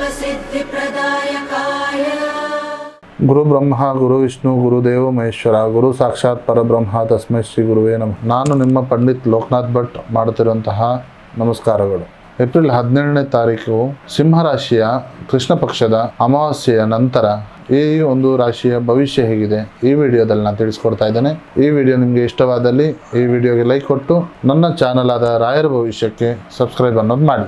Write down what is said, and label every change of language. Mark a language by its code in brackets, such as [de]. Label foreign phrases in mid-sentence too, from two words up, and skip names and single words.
[sa] सिद्धिप्रदायकाय ಗುರು ಬ್ರಹ್ಮ ಗುರು ವಿಷ್ಣು ಗುರುದೇವ ಮಹೇಶ್ವರ ಗುರು ಸಾಕ್ಷಾತ್ ಪರಬ್ರಹ್ಮ ತಸ್ಮೈ ಶ್ರೀ ಗುರುವೇ ನಮಃ. [kn] ನಾನು ನಿಮ್ಮ ಪಂಡಿತ್ ಲೋಕನಾಥ್ ಭಟ್ ಮಾಡುತ್ತಿರುವಂತಹ ನಮಸ್ಕಾರಗಳು. ಏಪ್ರಿಲ್ 17ನೇ ತಾರೀಕು ಸಿಂಹರಾಶಿಯ ಕೃಷ್ಣ ಪಕ್ಷದ ಅಮಾವಾಸ್ಯೆಯ ನಂತರ ಈ ಒಂದು ರಾಶಿಯ ಭವಿಷ್ಯ ಹೇಗಿದೆ ಈ ವಿಡಿಯೋದಲ್ಲಿ ನಾನು ತಿಳಿಸ್ಕೊಡ್ತಾ ಇದ್ದೇನೆ. ಈ ವಿಡಿಯೋ ನಿಮಗೆ ಇಷ್ಟವಾದಲ್ಲಿ ಈ ವಿಡಿಯೋಗೆ ಲೈಕ್ ಕೊಟ್ಟು ನನ್ನ ಚಾನಲ್ ಆದ ರಾಯರ ಭವಿಷ್ಯಕ್ಕೆ ಸಬ್ಸ್ಕ್ರೈಬ್ ಅನ್ನೋದು ಮಾಡಿ.